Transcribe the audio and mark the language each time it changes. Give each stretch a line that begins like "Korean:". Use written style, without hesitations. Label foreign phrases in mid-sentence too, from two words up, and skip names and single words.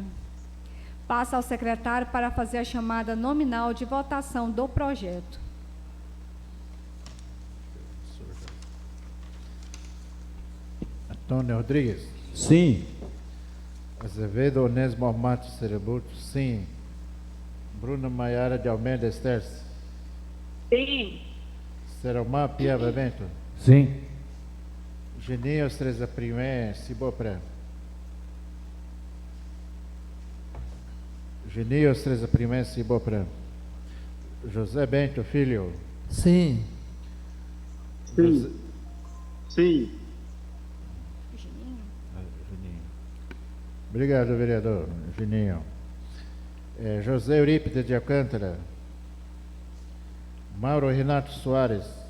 Portuguese: Passa ao secretário para fazer a chamada nominal de votação do projeto. Antônio Rodrigues. Sim. Azevedo Onésimo Amato Cereburto, sim. Bruno Maiara de Almeida Esterce. Sim. Seromã Piaba Bento. Sim. Geninho Estreza Primé Cibopra. Geninho Estreza Primé Cibopra. José Bento Filho. Sim. José- Sim. Juninho. Obrigado, vereador Juninho. José Eurípides de Alcântara. Mauro Renato Soares.